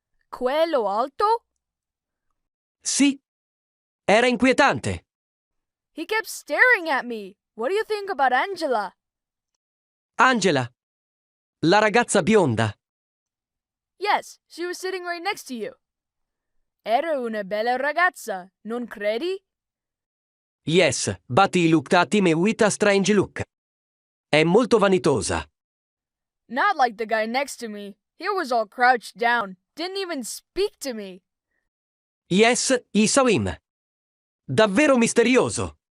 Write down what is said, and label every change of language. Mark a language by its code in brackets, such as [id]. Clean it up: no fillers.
[it] Quello alto? Sì. Era inquietante. [en] He kept staring at me. What do you think about Angela? [it] Angela. La ragazza bionda. [en] Yes, she was sitting right next to you. [it] Era una bella ragazza, non credi? [en] Yes, but he looked at me with a strange look. [it] È molto vanitosa. [en] Not like the guy next to me. He was all crouched down, didn't even speak to me. Yes, I saw him. [it] Davvero misterioso.